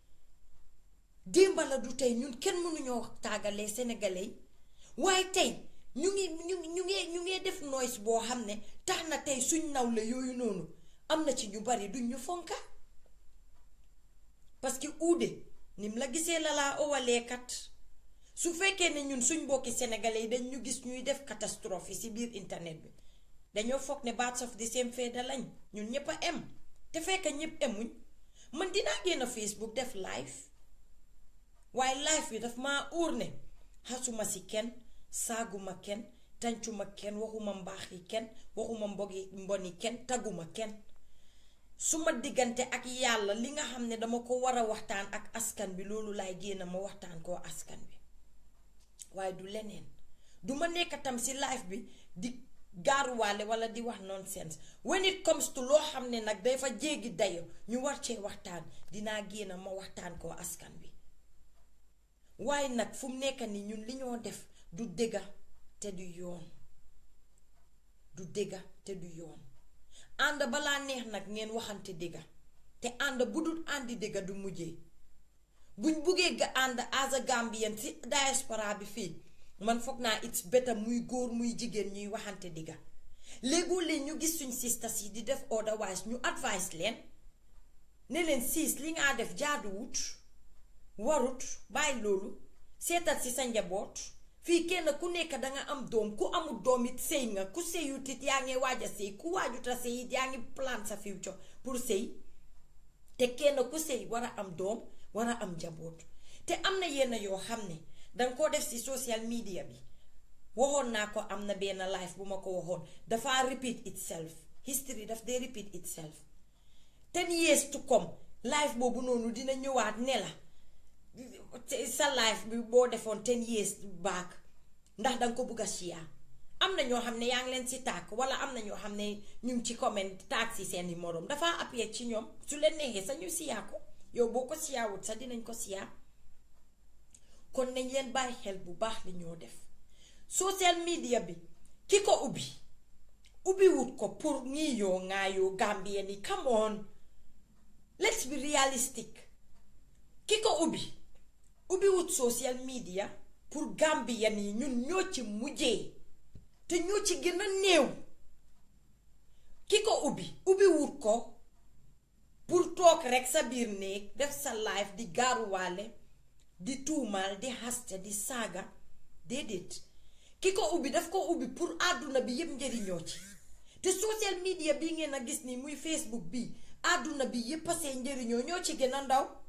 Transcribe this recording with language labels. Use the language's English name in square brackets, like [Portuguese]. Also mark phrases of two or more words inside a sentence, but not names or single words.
[Wolof] ñun kenn mënuñoo tàggalee sénégalais waaye tey ñu ngi def noise boo xam ne tax na tey suñ nawle yooyu noonu am na ci ñu bari duñ ñu fonka parce que uude nim la gisee la laa owalee kat su fekkee ne ñun suñ mbokki sénégalais yi dañ ñu gis ñuy def catastrophe yi ci biir internet bi dañoo foog ne [English] birds of the same feather [Wolof] lañ ñun ñëpp a em te fekk ñëpp emuñ man dinaa génn Facebook def live waaye live bi daf maa óor ne xasuma ci kenn saaguma kenn tàncuma kenn waxuma mbaaxi kenn waxuma mboni kenn taguma kenn suma diggante ak yàlla li nga xam ne dama ko war a waxtaan ak askan bi loolu laay génn ma waxtaan koo askan bi waaye du leneen duma nekk tam ci live bi di gaaruwaale wala di wax nonsense [English] when it comes to [Wolof] loo xam ne nag day fa jéggi dayo ñu war cee waxtaan dinaa génn ma waxtaan koo askan bi waaye nag fu mu nekk ni ñun li ñoo def du dëgga te du yoon ànd balaa neex nag ngeen waxante dëgga te ànd bu dul àndi dëgga du mujjee buñ buggee ga ànd [English] as a Gambian [Wolof] ci diaspora bi fii man foog naa [English] it's better [Wolof] muy góor muy jigéen ñuy waxante dëgga léegoo-leen ñu gis suñ sisters yi di def otherwise ñu advice leen ne leen siis li nga def jaaduwut warut bàyyi loolu seetal ci sa njaboot fii kenn ku nekk danga am doom ku amul doom it sëy nga ku sëyut it yaa ngi waaj a sëy ku waajuta sëy it yaa ngi plan sa future pour sëy te kenn ku sëy war a am doom war a am njaboot te am na yenn yoo xam ne danga koo def ci [English] social media [Wolof] bi waxoon naa ko am na benn live bu ma ko waxoon dafa [English] repeat itself history [Wolof] daf dee [English] repeat itself 10 years to come [Wolof] live boobu noonu dina ñëwaat ne la sa life bi boo defoon [English] 10 years back [Wolof] ndax danga ko bugg a share am na ñoo xam ne yaa ngi leen ci tàkk wala am na ñoo xam ne ñu ngi ci comment tàkk ci seeni moroom dafa appuyé ci ñoom su leen neexee sa ñu share ko yow boo ko share wut sax dinañ ko share kon nañ leen bàyyi xel bu baax li ñoo def [English] social media [Wolof] bi ki ko ubbi wut ko pour ñii yoo ŋaayoo Gambien yi [English] come on let's be realistic [Wolof] ki ko ubbi wut [English] social media [Wolof] pour Gambien yi ñun ñoo ci mujjee te ñoo ci gën a néew ki ko ubbi wut ko pour toog rek sa biir néeg def sa live di gaaruwaale di tuumaal di haste di saaga déedéet ki ko daf ko ubbi pour àdduna bi yépp njëriñoo ci te [English] social media [Wolof] bi ngeen a gis ni muy Facebook bi àdduna bi yépp a see njëriñoo ñoo ci gën a ndaw